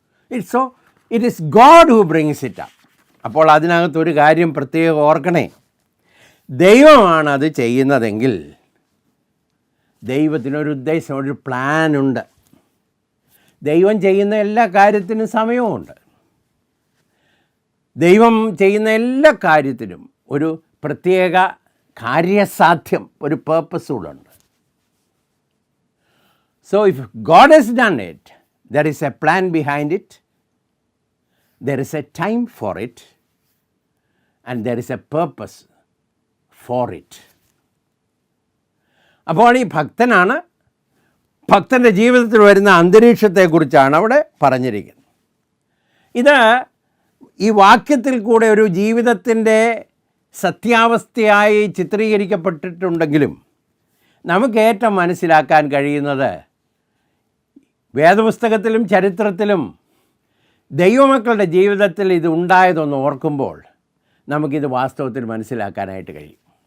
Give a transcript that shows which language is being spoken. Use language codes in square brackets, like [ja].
[en] It is God who brings it up. [ml] അപ്പോൾ അതിനകത്തൊരു കാര്യം പ്രത്യേകം ഓർക്കണേ, ദൈവമാണ് അത് ചെയ്യുന്നതെങ്കിൽ ദൈവത്തിനൊരു ഉദ്ദേശം, ഒരു പ്ലാനുണ്ട്. ദൈവം ചെയ്യുന്ന എല്ലാ കാര്യത്തിനും സമയവുമുണ്ട്. ദൈവം ചെയ്യുന്ന എല്ലാ കാര്യത്തിനും ഒരു പ്രത്യേക കാര്യസാധ്യം, ഒരു പേർപ്പസ് കൂടെ ഉണ്ട്. [en] So if God has done it, there is a plan behind it, there is a time for it, and there is a purpose for it. [ml] അപ്പോൾ ഈ ഭക്തനാണ്, ഭക്തൻ്റെ ജീവിതത്തിൽ വരുന്ന അന്തരീക്ഷത്തെക്കുറിച്ചാണ് അവിടെ പറഞ്ഞിരിക്കുന്നത്. ഇത് ഈ വാക്യത്തിൽ കൂടെ ഒരു ജീവിതത്തിൻ്റെ സത്യാവസ്ഥയായി ചിത്രീകരിക്കപ്പെട്ടിട്ടുണ്ടെങ്കിലും നമുക്ക് ഏറ്റവും മനസ്സിലാക്കാൻ കഴിയുന്നത് വേദപുസ്തകത്തിലും ചരിത്രത്തിലും ദൈവമക്കളുടെ ജീവിതത്തിൽ ഇത് ഉണ്ടായതൊന്ന് ഓർക്കുമ്പോൾ നമുക്കിത് വാസ്തവത്തിൽ മനസ്സിലാക്കാനായിട്ട് കഴിയും.